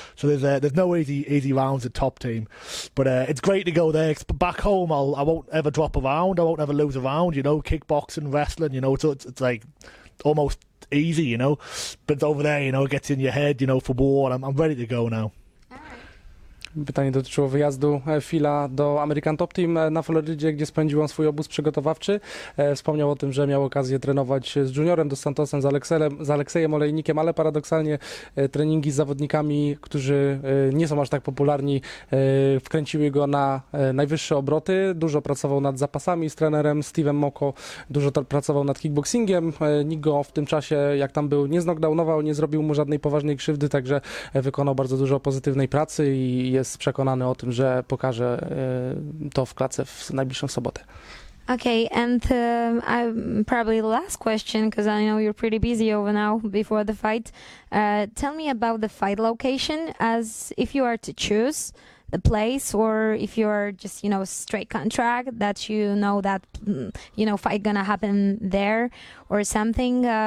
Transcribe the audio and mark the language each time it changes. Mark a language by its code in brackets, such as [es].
[en] So there's no easy rounds at top team, but it's great to go there. Back home, I won't ever drop a round, I won't ever lose a round, you know. Kickboxing, wrestling, you know. So it's like almost easy, you know. But over there, you know, it gets in your head, you know, for war. And I'm ready to go now. [pl] Pytanie dotyczyło wyjazdu Phila do American Top Team na Florydzie, gdzie spędził on swój obóz przygotowawczy. Wspomniał o tym, że miał okazję trenować z Juniorem, dos Santosem, z Aleksejem Olejnikiem, ale paradoksalnie treningi z zawodnikami, którzy nie są aż tak popularni, wkręciły go na najwyższe obroty. Dużo pracował nad zapasami z trenerem Steve'em Moko, dużo pracował nad kickboxingiem. Nikt go w tym czasie, jak tam był, nie znokdaunował, nie zrobił mu żadnej poważnej krzywdy, także wykonał bardzo dużo pozytywnej pracy i jest przekonany o tym, że pokaże to w klatce w najbliższą sobotę. [en] Okay, and probably the last question, because I know you're pretty busy over now before the fight. Tell me about the fight location, as if you are to choose the place, or if you're just, you know, straight contract that you know that, you know, fight gonna happen there or something.